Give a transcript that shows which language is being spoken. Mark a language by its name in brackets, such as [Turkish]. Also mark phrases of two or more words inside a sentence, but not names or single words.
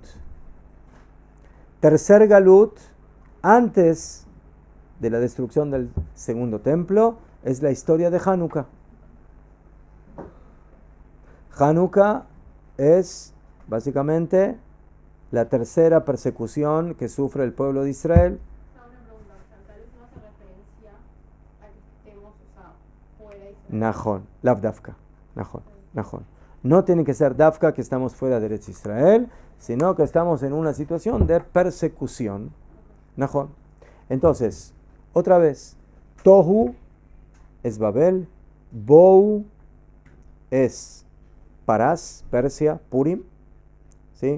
[Spanish] Tercer galut, antes de la destrucción del segundo templo, es la historia de Hanukkah. Hanukkah es básicamente la tercera persecución que sufre el pueblo de Israel. Una pregunta, tal vez no hace referencia a que estemos fuera de Israel. [Hebrew] נכון, לאו דווקא. נכון. [Spanish] No tiene que ser dafka que estamos fuera de Eretz Israel, sino que estamos en una situación de persecución. Nahon. Entonces, otra vez, Tohu es Babel, Bou es Parás, Persia, Purim, ¿sí?